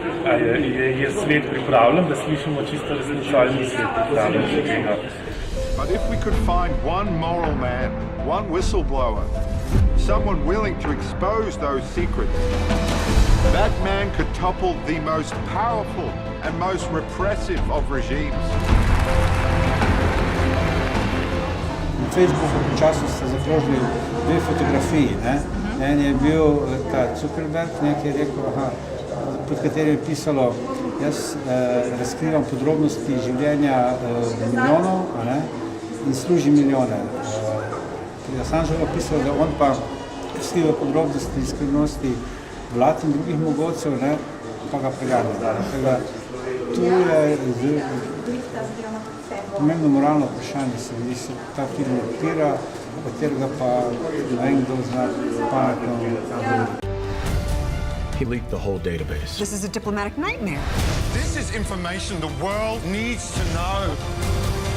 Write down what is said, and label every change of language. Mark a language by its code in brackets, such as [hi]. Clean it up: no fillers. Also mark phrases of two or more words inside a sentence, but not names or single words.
[sl] Je svet pripravljen, da slišimo čisto resnico, ali ni svet pripravljen za tega. [en] But if we could find one moral man, one whistleblower, someone willing to expose those secrets, that man could topple the most powerful and most repressive of regimes. [sl] Na Facebooku počasno ste zakrožili dve fotografiji. En je bil ta Zuckerberg, ki je rekel, pod katerim je pisalo, jaz razkrivam podrobnosti življenja milijonov in služi milijone. Pri Assange'u je pisalo, da on pa razkriva podrobnosti in skrivnosti vlad in drugih mogocev, pa ga preganja. Tu je pomembno moralno vprašanje, se ta film odpira, katerega pa ne vem, kdo zna pametno govoriti. [en] He leaked the whole database. This is a diplomatic nightmare. This is information the world needs to know.